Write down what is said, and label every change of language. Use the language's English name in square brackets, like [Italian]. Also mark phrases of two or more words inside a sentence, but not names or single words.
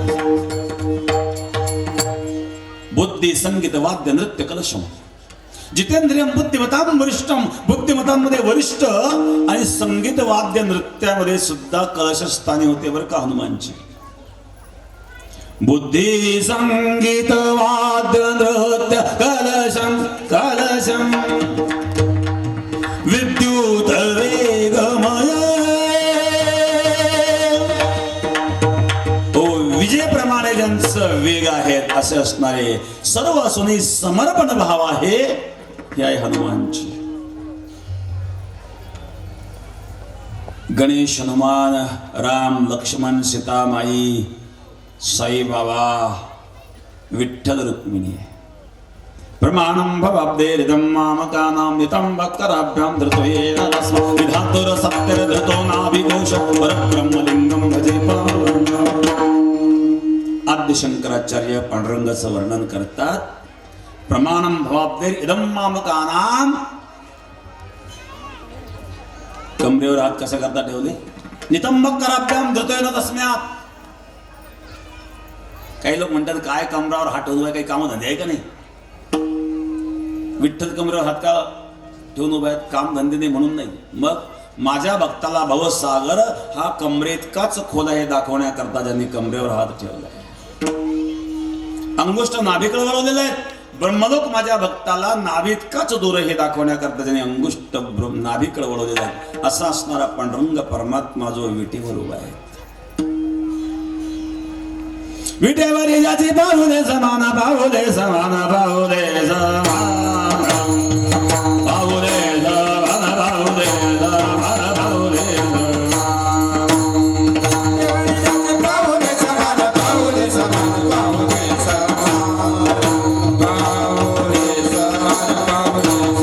[Sanskrit] बुद्धी संगीत वाद्य नृत्य कलशम. जितेंद्रियम बुद्धिमतां वरिष्ठम, [Marathi] बुद्धिमतांमध्ये वरिष्ठ आणि संगीत वाद्य नृत्यामध्ये सुद्धा कलशस्थानी होते बरं का हनुमानजी. [Sanskrit] बुद्धी संगीत वाद्य नृत्य कलशम कलशम, विद्युत वेगमय. [Marathi] विजेप्रमाणे ज्यांचं वेग आहेत असे असणारे सर्व असूनही समर्पण भाव आहे, हे आहे हनुमानजी. गणेश, हनुमान, राम, लक्ष्मण, सीतामाई, साईबाबा, विठ्ठल, रुक्मिणी. [Sanskrit] प्रमाणं भवाब्देरिदं मामकानां नितंबकराभ्यां धृतोयेन रसं विधातुर सत्यधृतो नाभिघोष परब्रह्मलिंगं भजे पावनं. [Marathi] आद्य शंकराचार्य पांडुरंगाचं वर्णन करतात. [Sanskrit] प्रमाणं भवाब्देर इदं मामकानां. [Marathi] कमरेवर हात कसा करता ठेवले? [Sanskrit] नितंबकराभ्यां धृतोयेन तस्म्यात्. [Marathi] काही लोक म्हणतात काय कमरावर हात ठेवून काही काम धंदे आहे का नाही? विठ्ठल कमरेवर हात का ठेवून उभा आहेत? काम धंदे नाही म्हणून नाही. मग माझ्या भक्ताला भवसागर हा कमरेतकाच खोल आहे दाखवण्याकरता ज्यांनी कमरेवर हात ठेवला. अंगुष्ठ नाभीकडे वळवलेला आहे. ब्रह्मलोक माझ्या भक्ताला नाभीतकाच दूर हे दाखवण्याकरता ज्यांनी अंगुष्ठ नाभीकडे वळवलेला आहे. असा असणारा पांडुरंग परमात्मा जो विटेवर उभा आहे. विटेवर जाती बाहुले समाना बाहुले समाना बाहुले समाना बाहुले समाना बाहुले समाना बाहुले बाहुले समान बाहुले समान बाहुले समान बाहुले समान बाहुले